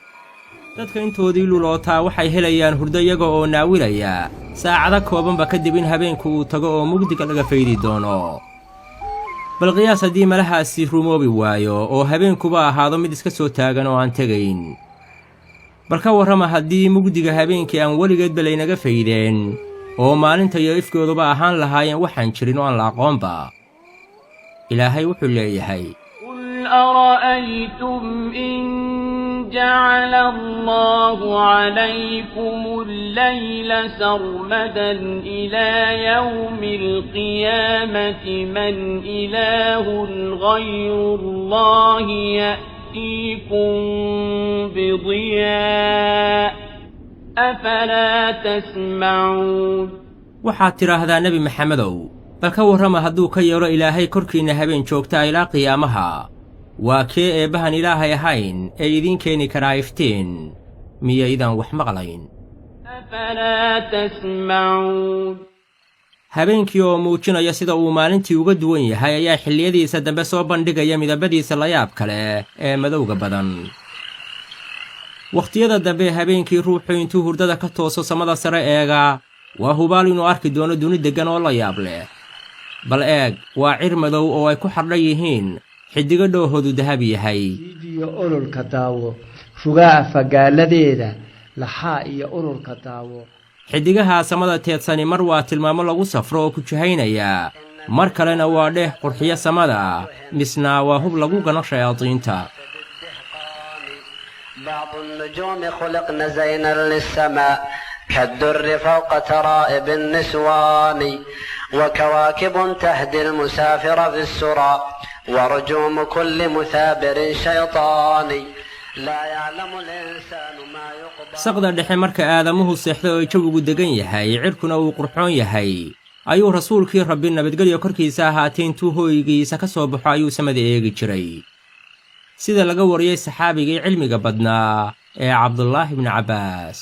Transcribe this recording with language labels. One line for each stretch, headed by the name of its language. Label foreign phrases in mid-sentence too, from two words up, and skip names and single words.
Somali: dadka intoodii lulootaa waxay helayaan hurdo iyaga oo naawilaya saacado koobanba kadib in habeenku uu tago oo mugdiga laga faydi doono bal qiyaas haddii malahaasi rumoobi waayo oo habeenkuba ahaado mid iska soo taagan oo aan tegayn bal ka warrama haddii mugdiga habeenkii aan weligeedba laynaga faydeen oo maalinta iyo ifkooduba ahaan lahaayeen waxaan jirin oo aan la aqoonba ilaahay wuxuu leeyahay
Arabic: قل أرأيتم إن جعل الله عليكم الليل سرمدا إلى يوم القيامة من إله غير الله يأتيكم بضياء أفلا تسمعون
Somali: waxaad tidhaahdaa nebi maxamedow bal ka warrama hadduu ka yeedho ilaahay korkiinna habeen joogtaa ilaa qiyaamaha waa kee eebbahan ilaahay ahayn ee idiin keeni karaa iftiin miyaydaan wax maqlayn
Arabic: أفلا تسمعون
Somali: habeenkii oo muujinaya sida uu maalintii uga duwan yahay ayaa xilliyadiisa dambe soo bandhigaya midabadiisa layaab kale ee madowga badan wakhtiyada dambe habeenkii ruuxu intuu hurdada ka tooso samada sare eega waa hubaal inuu arki doono duni deggan oo la yaab leh bal eeg waa cir madow oo ay ku xardhan yihiin xiddigo dhoohoodu dahab yahay iyo ololka daawo fugaa fagaaladeeda laxaa iyo ololka daawo xiddigaha samada teedsani mar waa tilmaamo lagu safro oo ku jihaynaya mar kalena waa dheeh qurxiyo samada misna waa hub lagu gano shayaadiinta
Arabic: بعض النجوم خلقن زينا للسماء كالدر فوق ترائب النسوان وكواكب تهدي المسافر في السرى ورجوم كل مثابر شيطاني لا يعلم الإنسان ما يقضى
Somali: saqda dhexe marka aadamuhu seexda oo jawigu degan yahay cirkuna uu qurxoon yahay ayuu rasuulkii rabbi nabadgelyo korkiisa ahaatee intuu hooygiisa ka soo baxo ayuu samada eegi jiray sida laga wariyey saxaabigii cilmiga badnaa ee cabdulaahi bni cabbaas